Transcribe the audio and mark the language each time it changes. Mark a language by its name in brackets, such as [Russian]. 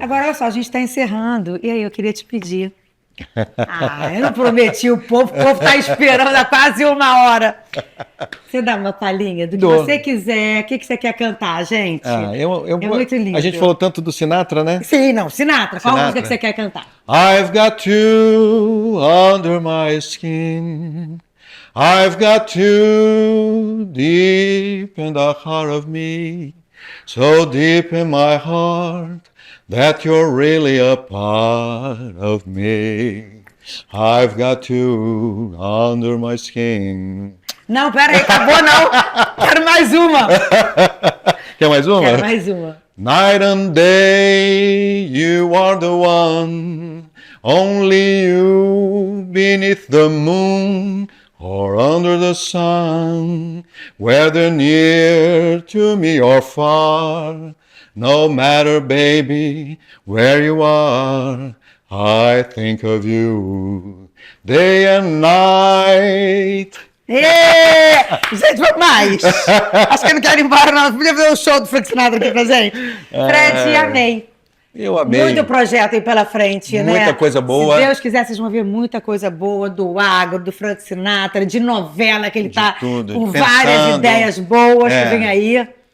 [Portuguese] Agora, olha só, a gente está encerrando. E aí, eu queria te pedir. Eu não prometi o povo está esperando há quase 1 hora. Você dá uma palhinha do que você quiser. O que você quer cantar, gente? É muito lindo. A gente falou tanto do Sinatra, né? Sim, não. Sinatra. Qual música que você quer cantar? [English] I've got you under my skin. I've got you deep in the heart of me. So deep in my heart that you're really a part of me. I've got you under my skin. [Portuguese] Não, peraí, acabou não. Quero mais uma. Quer mais uma? Quero mais uma. [English] Night and day, you are the one. Only you beneath the moon or under the sun. Whether near to me or far, no matter, baby, where you are, I think of you day and night. [Portuguese] Gente, vamos mais. Acho que eu não quero ir embora, não. Podia ver o show do Frank Sinatra aqui pra gente. Fred, amei. Eu amei. Muito projeto aí pela frente, né? Muita coisa boa. Se Deus quiser, vocês vão ver muita coisa boa do agro, do Frank Sinatra, de novela, que ele tá com várias ideias boas que vem aí.